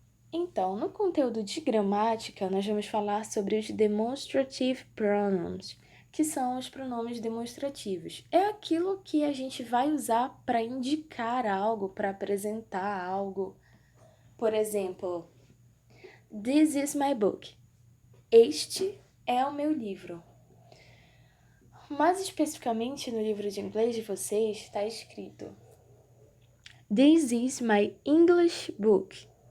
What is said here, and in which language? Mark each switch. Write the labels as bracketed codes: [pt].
[pt] Então, no conteúdo de gramática, nós vamos falar sobre os demonstrative pronouns, que são os pronomes demonstrativos. É aquilo que a gente vai usar para indicar algo, para apresentar algo. [en] Por exemplo, This is my book. [pt] Este é o meu livro. Mais especificamente, no livro de inglês de vocês está escrito [en] This is my English book.